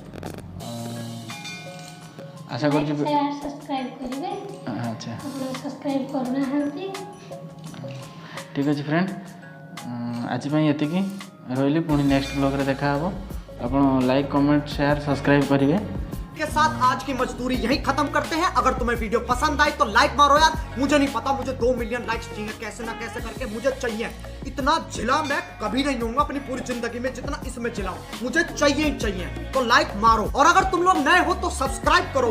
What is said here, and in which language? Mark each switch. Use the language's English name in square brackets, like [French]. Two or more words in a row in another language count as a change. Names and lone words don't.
[Odia] ଆଶା କରୁଛି ସବସ୍କ୍ରାଇବ କରିବେ। ଆଚ୍ଛା ସବସ୍କ୍ରାଇବ କରୁନାହାନ୍ତି। ଠିକ୍ ଅଛି ଫ୍ରେଣ୍ଡ, ଆଜି ପାଇଁ ଏତିକି ରହିଲି। ପୁଣି ନେକ୍ସଟ ବ୍ଲଗ୍ରେ ଦେଖା ହେବ। ଆପଣ [English] like comment share subscribe [Odia] କରିବେ। [Hindi] के साथ आज की मजदूरी यहीं खत्म करते हैं। अगर तुम्हें वीडियो पसंद आई तो लाइक मारो यार। मुझे नहीं पता, मुझे 2 [English] million likes [Hindi] चाहिए, कैसे ना कैसे करके मुझे चाहिए। इतना जिला मैं कभी नहीं होऊंगा अपनी पूरी जिंदगी में जितना इसमें जिला हूं। मुझे चाहिए ही चाहिए। तो लाइक मारो, और अगर तुम लोग नए हो तो सब्सक्राइब करो।